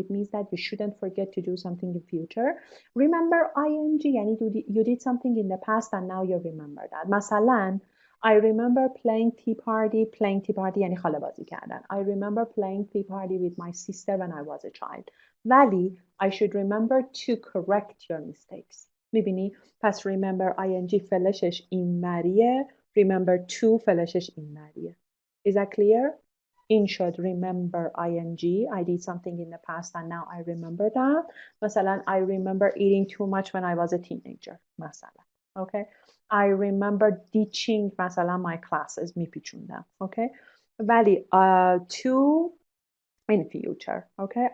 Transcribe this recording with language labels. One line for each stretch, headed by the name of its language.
English: it means that you shouldn't forget to do something in future. remember ING
Persian: یعنی
English: you did something in the past and now you remember that. مثلا I remember playing tea party
Persian: یعنی خاله بازی کردن.
English: I remember playing tea party with my sister when I was a child.
Persian: ولی
English: I should remember to correct your mistakes.
Persian: میبینی؟ پس remember ING فلشش این مریه. remember to فلشش این مریه.
English: Is that clear?
Persian: این شد
English: remember ING. I did something in the past and now I remember that.
Persian: مثلا
English: I remember eating too much when I was a teenager. مثلا. Okay. I remember teaching
Persian: مثلا
English: my classes
Persian: میپیچوندم.
English: Okay.
Persian: ولی
English: to in future. Okay.